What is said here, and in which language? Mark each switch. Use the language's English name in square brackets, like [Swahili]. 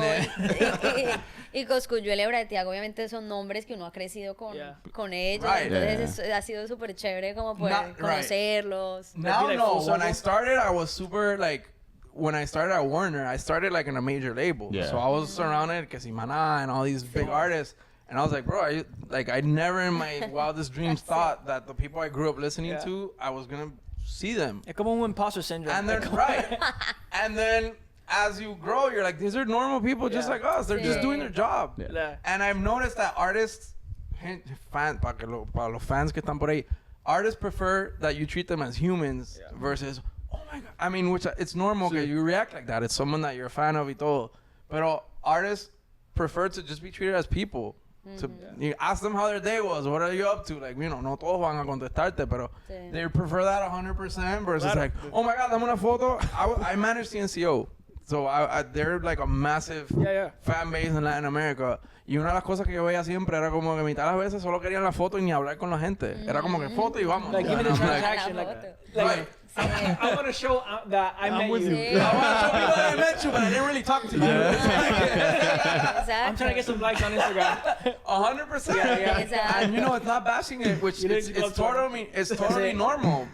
[Spanish] No, y Coscuyuela y Bratiago obviamente son nombres que uno ha crecido con ellos, [English] Right. [Spanish] entonces ha sido súper chévere como poder [English] Not- right. [Spanish] conocerlos. [English] Now, like no. full When I circle? started, I was super like, when I started at Warner, I started like in a major label. Yeah. So I was surrounded, que si Maná and all these big artists. And I was like, bro, I never in my wildest dreams thought that the people I grew up listening to, I was going to see them. [Spanish] Es como un imposter syndrome. [English] And then, right. And then as you grow, you're like, these are normal people just like us. They're just doing their job. Yeah. And I've noticed that artists, para los fans que están por ahí, artists prefer that you treat them as humans versus, oh my God. I mean, which it's normal that you react like that. It's someone that you're a fan of y todo. Pero artists prefer to just be treated as people. To you ask them how their day was. What are you up to? Like, no todos van a contestarte, pero they prefer that 100% versus like, oh my God, dame una foto. I manage CNCO. So they're like a massive fan base in Latin America. [Spanish] Y una de las cosas que yo veía siempre era como que mitad de las veces solo querían la foto y ni hablar con la gente. Era como que foto y vamos. [English] Like, give me the transaction. Like, I want to show that I met you. I want to show people that I met you, but I didn't really talk to you. I'm trying to get some likes on Instagram. 100%. Yeah. And it's not bashing it, which it's totally normal.